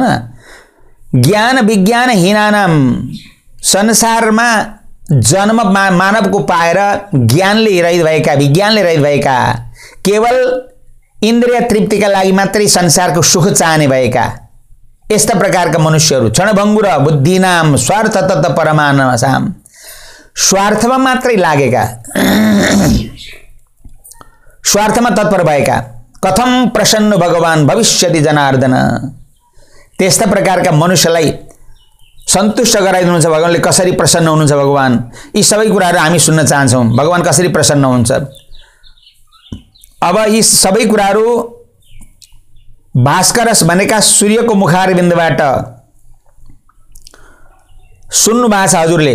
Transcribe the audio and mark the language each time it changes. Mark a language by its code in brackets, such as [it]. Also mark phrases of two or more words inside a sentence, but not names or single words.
[sa] ज्ञान विज्ञान हीनानाम, [ne] संसारमा जन्म मानवको पाएर ज्ञानले रहित भएका, विज्ञानले रहित भएका, केवल इन्द्रिय तृप्तिका लागि मात्रै संसारको सुख चाहने भएका यस्ता प्रकारका मनुष्यहरू [sa] क्षणभङ्गुर बुद्धिनाम स्वार्थ तत्व परमानसाम, [ne] स्वार्थमा मात्रै लागेका, स्वार्थमा तत्पर भएका, [sa] कथम प्रसन्न भगवान भविष्यति जनार्दन, [ne] त्यस्ता प्रकारका मनुष्यलाई सन्तुष्ट गराइदिनुहुन्छ भगवानले। कसरी प्रसन्न हुनुहुन्छ भगवान, यी सबै कुराहरू हामी सुन्न चाहन्छौँ। भगवान कसरी प्रसन्न हुन्छ। अब यी सबै कुराहरू भास्करस भनेका सूर्यको मुखारविन्दबाट सुन्नु भएको छ हजुरले।